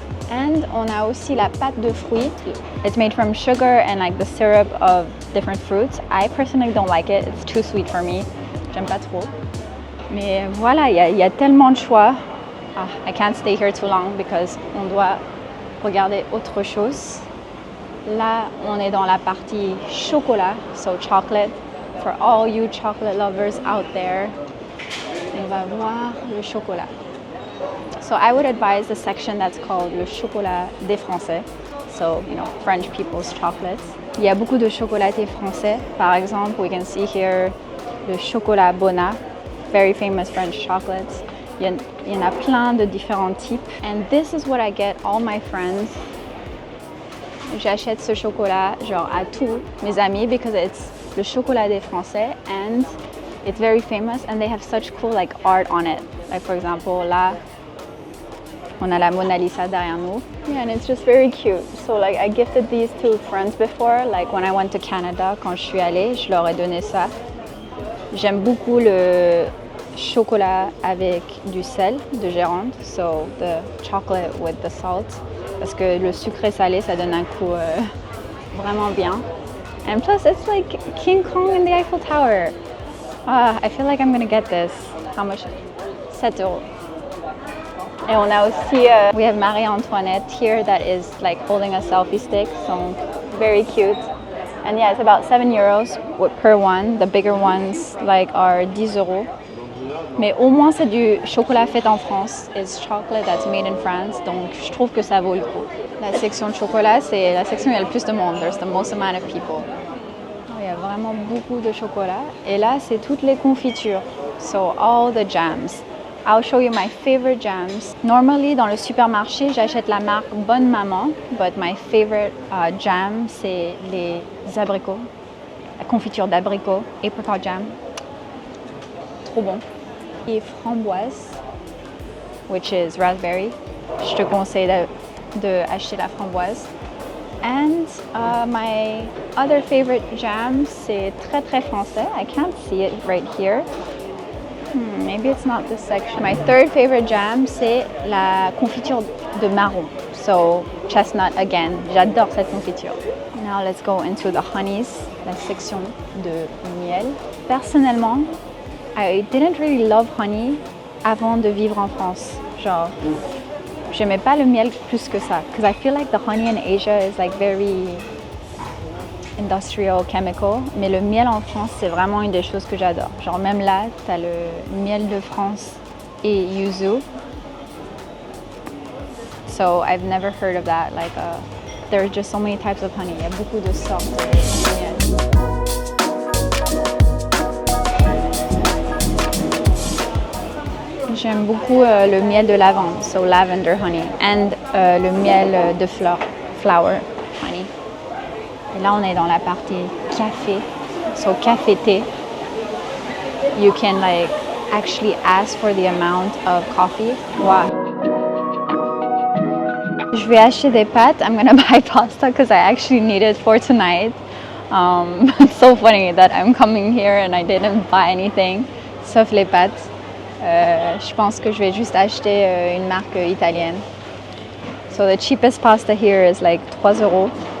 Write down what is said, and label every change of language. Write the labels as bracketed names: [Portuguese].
[French] And on a aussi la pâte de fruits. [English] It's made from sugar and like the syrup of different fruits. I personally don't like it. It's too sweet for me. [French] J'aime pas trop. Mais voilà, il y a tellement de choix. [English] I can't stay here too long because [French] on doit regarder autre chose. Là, on est dans la partie chocolat, [English] so chocolate. For all you chocolate lovers out there, [French] On va voir le chocolat. [English] So I would advise the section that's called [French] le chocolat des Français. [English] So, you know, French people's chocolates. [French] Il y a beaucoup de chocolatés français. Par exemple, [English] we can see here le chocolat Bona, very famous French chocolates. [French] Il y en a plein de différents types. [English] And this is what I get all my friends. [French] J'achète ce chocolat genre à tous mes amis [English] because it's [French] le chocolat des Français [English] and it's very famous and they have such cool like art on it. Like for example, [French] là, on a la Mona Lisa derrière nous. [English] Yeah, and it's just very cute. So like I gifted these to friends before. Like when I went to Canada, [French] quand je suis allée, je leur ai donné ça. J'aime beaucoup le chocolat avec du sel de Gironde. [English] So the chocolate with the salt. [French] Parce que le sucré salé, ça donne un coup vraiment bien. [English] And plus, it's like King Kong in the Eiffel Tower. I feel like I'm gonna get this. How much? 7 euros. [French] Et on a aussi, [English] we have Marie-Antoinette here that is like holding a selfie stick, so very cute. And yeah, it's about 7 euros per one. The bigger ones like are 10 euros. [French] Mais au moins c'est du chocolat fait en France. [English] It's chocolate that's made in France, [French] donc je trouve que ça vaut le coup. La section de chocolat, c'est la section où il y a le plus de monde. [English] There's the most amount of people. [French] Il y a vraiment beaucoup de chocolat. Et là, c'est toutes les confitures. [English] So all the jams. I'll show you my favorite jams. Normally, [French] dans le supermarché, j'achète la marque Bonne Maman, [English] but my favorite jam, [French] c'est les abricots. La confiture d'abricot, [English] apricot jam. [French] Trop bon. Et framboise, [English] which is raspberry. [French] Je te conseille de acheter la framboise. [English] And my other favorite jam, [French] c'est très très français. [English] I can't see it right here. Maybe it's not this section. My third favorite jam, [French] c'est la confiture de marron. [English] So chestnut again. [French] J'adore cette confiture. [English] Now let's go into the honeys, [French] la section de miel. Personnellement, [English] I didn't really love honey [French] avant de vivre en France. Genre, j'aimais pas le miel plus que ça. [English] Because I feel like the honey in Asia is like very industrial, chemical. [French] Mais le miel en France, c'est vraiment une des choses que j'adore. Genre même là, t'as le miel de France et yuzu. [English] So I've never heard of that. Like, there's just so many types of honey. [French] Il y a beaucoup de sortes de miel. J'aime beaucoup le miel de lavande, [English] so lavender honey, [French] and le miel de [English] flower honey. [French] Et là, on est dans la partie café, so café-thé. [English] You can like actually ask for the amount of coffee. Wow. [French] Je vais acheter des pâtes. [English] I'm gonna buy pasta because I actually need it for tonight. It's so funny that I'm coming here and I didn't buy anything, [French] sauf les pâtes. Je pense que je vais juste acheter une marque italienne. [English] So the cheapest pasta here is like 3 euros.